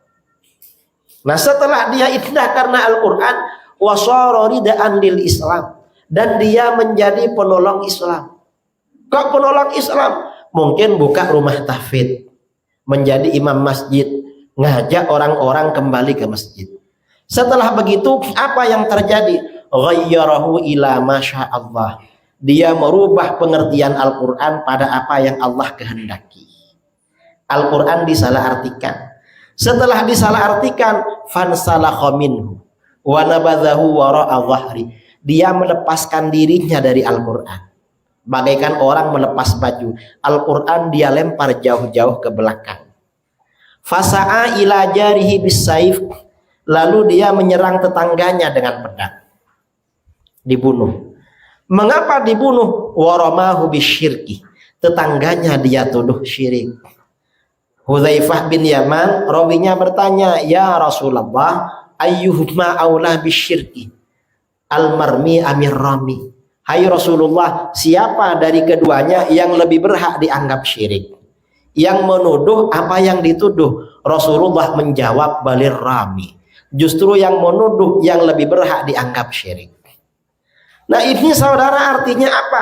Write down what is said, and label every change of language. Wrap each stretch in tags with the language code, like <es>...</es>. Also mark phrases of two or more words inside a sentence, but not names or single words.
<id>Nah, setelah dia indah karena Al-Quran,</id> <ar>وصار ردءا للإسلام,</ar> <id>dan dia menjadi penolong Islam. Kok penolong Islam? Mungkin buka rumah tahfidz, menjadi imam masjid, ngajak orang-orang kembali ke masjid. Setelah begitu apa yang terjadi?</id> <ar>غيّره إلى ما شاء الله.</ar> <id>Dia merubah pengertian Al-Quran pada apa yang Allah kehendaki. Al-Quran disalahartikan. Setelah disalahartikan,</id> <ar>فانسلخ منه ونبذه وراء ظهره.</ar> <id>Dia melepaskan dirinya dari Al-Quran. Bagaikan orang melepas baju. Al-Quran dia lempar jauh-jauh ke belakang.</id> <ar>فسعى إلى جاره بالسيف,</ar> <id>lalu dia menyerang tetangganya dengan pedang. Dibunuh. Mengapa dibunuh?</id> <ar>ورماه بالشرك,</ar> <id>tetangganya dia tuduh syirik. Hudzaifah bin Yaman rawinya bertanya,</id> <ar>يا رسول الله, أيهما أولى بالشرك، المرمي أم الرامي.</ar> <id>Hai Rasulullah, siapa dari keduanya yang lebih berhak dianggap syirik? Yang menuduh apa yang dituduh? Rasulullah menjawab,</id> <ar>بل الرامي,</ar> <id>justru yang menuduh yang lebih berhak dianggap syirik. Nah ini saudara artinya apa?</id>